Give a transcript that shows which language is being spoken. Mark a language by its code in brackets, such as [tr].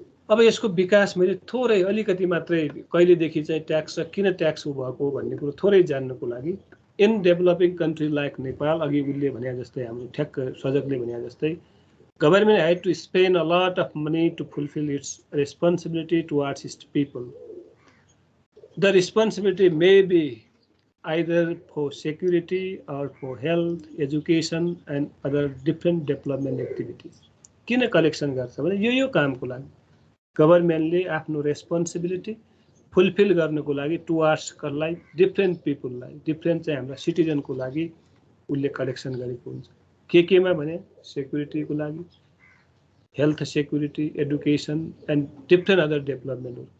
[ne] अब यसको विकास मैले थोरै अलिकति मात्रै कहिलेदेखि चाहिँ ट्याक्स किन ट्याक्स भएको भन्ने कुरो थोरै जान्नको लागि in developing country like Nepal, अघि उसले भने जस्तै हाम्रो ठ्याक्क सजगले भने जस्तै [en] government had to spend a lot of money to fulfill its responsibility towards its people. The responsibility may be either for security or for health, education and other different development activities. [ne] किन collection गर्छ भने यो कामको लागि गभर्मेन्टले आफ्नो responsibility fulfil गर्नको लागि टुवार्ड्स कसलाई डिफ्रेन्ट पिपुललाई डिफ्रेन्ट चाहिँ हाम्रा सिटिजनको लागि उसले कलेक्सन गरेको हुन्छ। केमा भने सेक्युरिटीको लागि, health security, education and different other डेभलपमेन्टहरू।